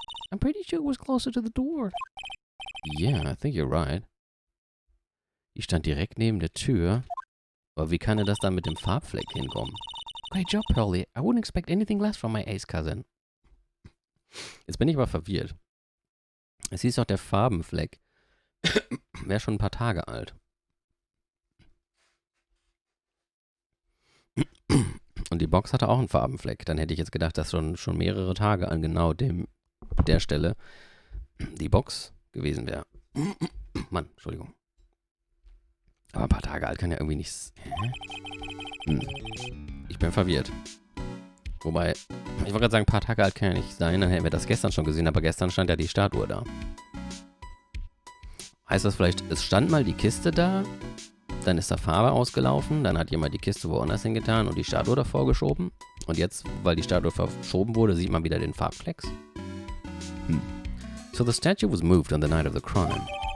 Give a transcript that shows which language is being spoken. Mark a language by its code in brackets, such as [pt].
[en] I'm pretty sure it was closer to the door. Yeah, I think you're right. [de] Die stand direkt neben der Tür. Aber wie kann denn das dann mit dem Farbfleck hinkommen? [en] Great job, Pearly. I wouldn't expect anything less from my ace cousin. [de] Jetzt bin ich aber verwirrt. Es hieß doch, der Farbenfleck wäre schon ein paar Tage alt. Und die Box hatte auch einen Farbenfleck. Dann hätte ich jetzt gedacht, dass schon mehrere Tage an genau der Stelle die Box gewesen wäre. Mann, Entschuldigung. Aber ein paar Tage alt kann ja irgendwie nichts. Ich bin verwirrt. Wobei, ich wollte gerade sagen, ein paar Tage alt kann ja nicht sein. Dann hätten wir das gestern schon gesehen, aber gestern stand ja die Statue da. Heißt das vielleicht, es stand mal die Kiste da, dann ist da Farbe ausgelaufen, dann hat jemand die Kiste woanders hingetan und die Statue davor geschoben. Und jetzt, weil die Statue verschoben wurde, sieht man wieder den Farbflecks. [en] So the statue was moved on the night of the crime.